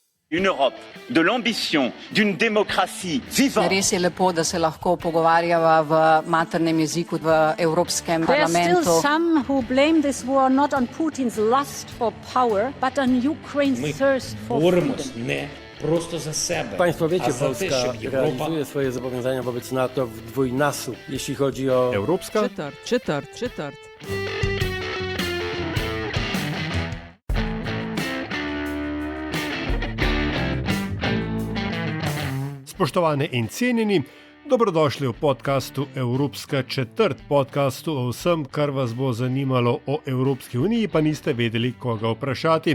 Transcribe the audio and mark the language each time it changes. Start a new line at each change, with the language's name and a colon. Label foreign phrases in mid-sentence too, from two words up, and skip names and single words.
French: Une Europe de l'ambition, d'une démocratie vivante.
Slovenian: Res je lepo, da se lahko pogovarjava v maternem jeziku v Evropskem parlamentu.
English: There are still some who blame this war not on Putin's lust for power, but on Ukraine's thirst for freedom.
Polish: Nie prosto za sebe. Państwo wiecie, a za Polska te, żeby Europa... realizuje swoje zobowiązania wobec NATO w dwójnasób, jeśli chodzi o...
Slovenian: Evropska? Četrt. Spoštovane in cenjeni, dobrodošli v podkastu Evropska četrt, podkastu o vsem, kar vas bo zanimalo o Evropski uniji, pa niste vedeli, koga vprašati.